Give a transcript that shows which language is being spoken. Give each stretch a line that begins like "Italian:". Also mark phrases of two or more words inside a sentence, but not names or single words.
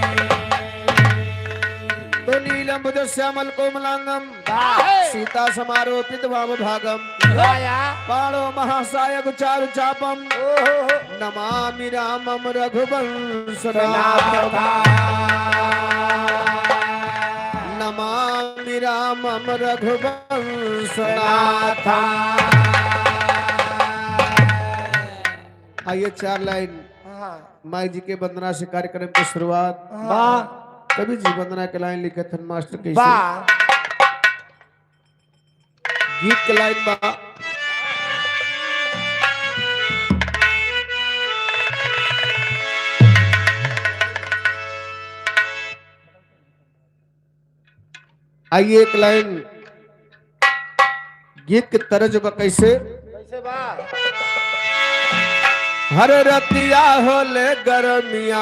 Sanskrit: तो नीलम बुध श्यामल कोमलांगम सीता समारोपित वाम भागम पाणो महासायक चारु चापम नमामि रामम रघुवंश नमामि रामम रघुवंश नाथा।
Bhojpuri: आइए 4 लाइन माई जी के वंदना से कार्यक्रम की शुरुआत। कभी जी वंदना के लाइन लिखे थे मास्टर के गीत के लाइन बा आइए एक लाइन गीत के तरज बा कैसे बा हर रतिया होले गरमिया